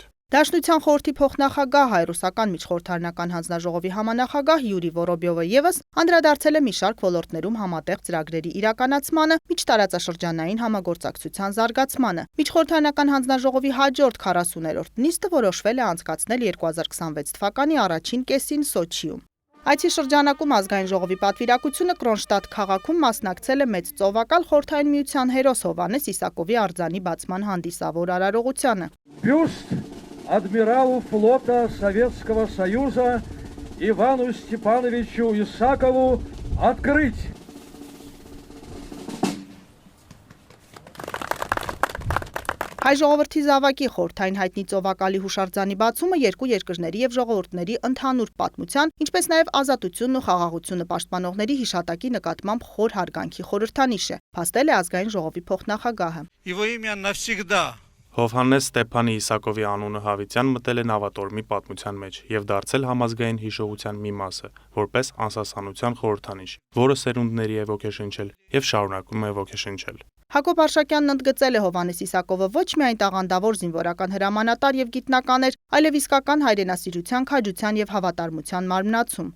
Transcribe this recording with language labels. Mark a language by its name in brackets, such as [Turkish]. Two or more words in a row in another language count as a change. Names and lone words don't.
[Armenian] Դաշնության խորհրդի փոխնախագահ հայ-ռուսական միջխորհրդարանական հանձնաժողովի համանախագահ Յուրի Վորոբյովը եւս անդրադարձել է մի շարք ոլորտներում համատեղ ծրագրերի իրականացմանը, միջտարածաշրջանային համագործակցության զարգացմանը։ Միջխորհրդարանական հանձնաժողովի հաջորդ 40-րդ նիստը որոշվել է անցկացնել 2026 թվականի առաջին կեսին Սոչիում։ Այցի շրջանակում ազգային ժողովի պատվիրակությունը Կրոնշտադտ քաղաքում մասնակցել է մեծ ծովակալ խորհրդային միության հերոս Հովհաննես Իսակովի արձանի բացման հանդիսավոր արարողությանը։ [Russian] Бюст адмиралу флота Советского Союза Ивану Степановичу Исакову открыть. [Armenian] Հայ ժողովրդի զավակի խորհրդային հայտնի ծովակալի հուշարձանի բացումը երկու երկրների եւ ժողովուրդների ընդհանուր պատմության, ինչպես նաեւ ազատությունն ու խաղաղությունը պաշտպանողների հիշատակի նկատմամբ խոր հարգանքի խորհրդանիշ է, փաստել է ազգային ժողովի փոխնախագահը։ [Russian] Его имя навсегда. [Armenian] Հովհաննես Ստեփանի Իսակովի անունը հավիտյան մտել է նավատորմի պատմության մեջ եւ դարձել համազգային հիշողության մի մասը, որպես անսասանության խորհրդանիշ, որը սերունդների է ոգեշնչել եւ շարունակում է ոգեշնչել։ Հակոբ Արշակյանն ընդգծել է Հովհաննես Իսակովը ոչ միայն տաղանդավոր զինվորական հրամանատար եւ գիտնական էր, այլև իսկական հայրենասիրության, քաջության եւ հավատարմության մարմնացում։